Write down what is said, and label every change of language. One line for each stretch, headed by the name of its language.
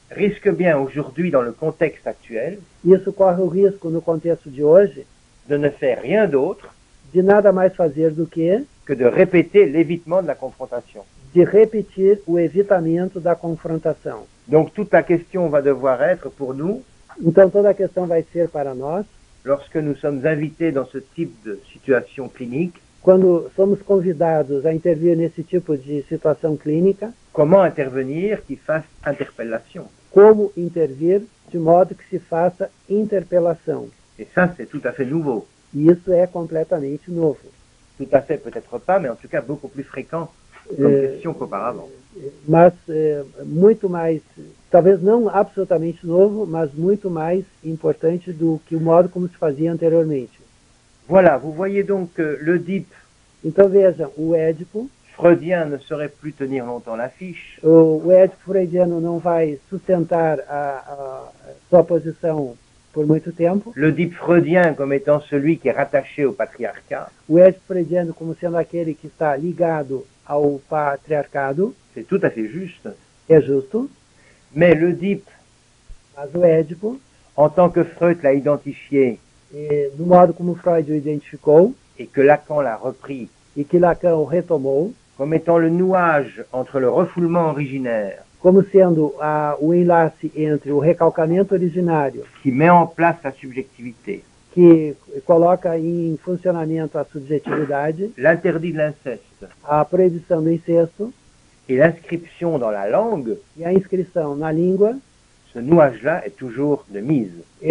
French: risque bien aujourd'hui, dans le contexte actuel,
Portuguese: isso corre o risco no contexto de hoje
French: de ne faire rien d'autre
Portuguese: de nada mais fazer do que
French: de répéter l'évitement de la confrontation.
Portuguese: de repetir o evitamento da confrontação.
French: Donc toute la question va devoir être pour nous,
Portuguese: Então toda a questão vai ser para nós,
French: lorsque nous sommes invités dans ce type de situation clinique,
Portuguese: quando somos convidados a intervir nesse tipo de situação clínica,
French: comment intervenir qui fasse interpellation.
Portuguese: como intervir de modo que se faça interpelação.
French: Et ça, c'est tout à fait nouveau.
Portuguese: E isso é completamente novo.
French: Tout à fait, peut-être pas, mais en tout cas beaucoup plus fréquent comme question qu'auparavant.
Portuguese: Mas muito mais, talvez não absolutamente novo, mas muito mais importante do que o modo como se fazia anteriormente.
French: Voilà, vous voyez donc que l'Oedipe
Portuguese: Então vejam, o Édipo,
French: freudien ne saurait plus tenir longtemps l'affiche.
Portuguese: o Édipo freudiano não vai sustentar a sua posição por muito tempo.
French: L'Oedipe freudien comme étant celui qui est rattaché au patriarcat,
Portuguese: O Édipo freudiano como sendo aquele que está ligado ao patriarcado,
French: c'est tout à fait juste.
Portuguese: é justo,
French: Mais l'Oedipe,
Portuguese: mas o Édipo,
French: en tant que Freud l'a identifié
Portuguese: do modo como Freud o identificou,
French: et que Lacan l'a repris
Portuguese: e que Lacan o retomou,
French: comme étant le nouage entre le refoulement originaire
Portuguese: como sendo o enlace entre o recalcamento originário,
French: qui met en place la subjectivité,
Portuguese: que coloca em funcionamento a subjetividade,
French: l'interdit de l'inceste
Portuguese: a proibição do incesto
French: et l'inscription dans la langue,
Portuguese: e a inscrição na língua,
French: ce nouage-là est toujours de mise.